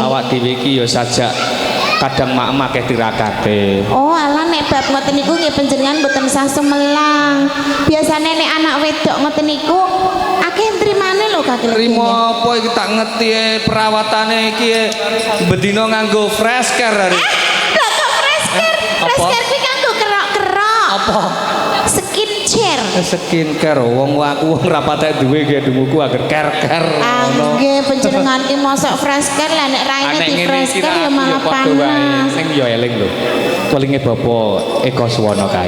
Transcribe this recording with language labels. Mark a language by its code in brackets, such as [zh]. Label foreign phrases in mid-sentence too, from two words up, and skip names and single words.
[jv] Awak dhewe ki ya sajak kadang mak akeh tirakate. Oh, alah nek bab ngoten niku nggih panjenengan mboten sah sumelang. Biasane nek anak wedok ngoten niku akeh trimane lho Kak. Trimo apa iki tak ngerti perawatane iki bedino nganggo fresh care. Lah kok fresh care? Fresh care kuwi kanggo kerok-kerok. Apa? Skincare. Skincare wong aku ora patek duwe nggih dumuku agar care-care ngono. Nggih panjenengan ki mosok fresh care lah nek raine di fresh care ya malah panas. Sing yo eling lho. Kelinge Bapak Eka Suwono kae.